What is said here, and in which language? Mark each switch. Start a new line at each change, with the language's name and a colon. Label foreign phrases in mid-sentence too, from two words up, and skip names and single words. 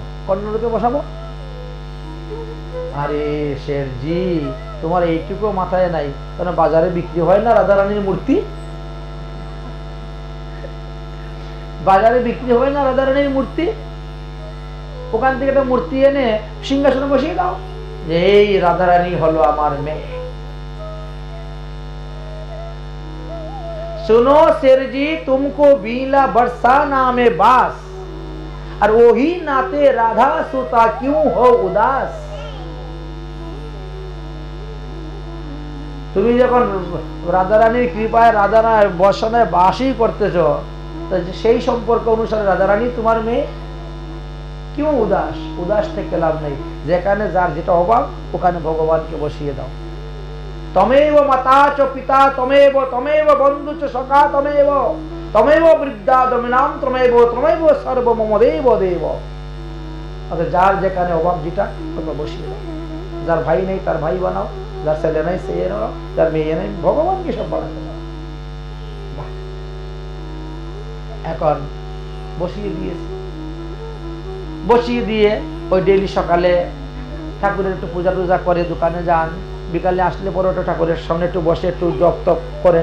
Bangla: কন্যা রূপে বসাবো? আরে শেরজি, তোমার এইটুকু মাথায় নাই? কারণ বাজারে বিক্রি হয় না রাধারানীর মূর্তি? বাজারে বিক্রি হয় না রাধারানীর মূর্তি? ওখান থেকে একটা মূর্তি এনে সিংহাসনে বসিয়ে দাও, যে এই রাধারানী হলো আমার মেয়ে।
Hindi: सुनो शेर जी, तुमको बीला बरसा नामे बास, और वही नाते राधा सुता क्यों हो उदास।
Bangla: তুমি যখন রাধারানীর কৃপায় রাধারানীর বর্ষণে বাসই করতেছো, সেই সম্পর্ক অনুসারে রাধারানী তোমার মেয়ে,
Hindi: क्यों उदास?
Bangla: उदास থেকে লাভ নেই। যেখানে যার যেটা অভাব, ওখানে ভগবানকে বসিয়ে দাও।
Sanskrit: तमेव माता च पिता तमेव, तमेव बंधु च सखा तमेव, तमेव वृद्धा दमिनाम तमेव, तमेव सर्व मम देव देव।
Bangla: অর্থাৎ যার যেখানে অভাব যেটা, তোমরা বসিয়ে দাও। যার ভাই নেই তার ভাই বানাও, যার ছেলে নেই সে বানাও, যার মেয়ে নেই ভগবানকে সব বানাতে দাও। এখন বসিয়ে দিয়েছে। বসিয়ে দিয়ে ওই ডেইলি সকালে ঠাকুরের একটু পূজা টুজা করে দোকানে যান, বিকালে আসলে পরে ওটা ঠাকুরের সামনে একটু বসে একটু জপ তপ করেন।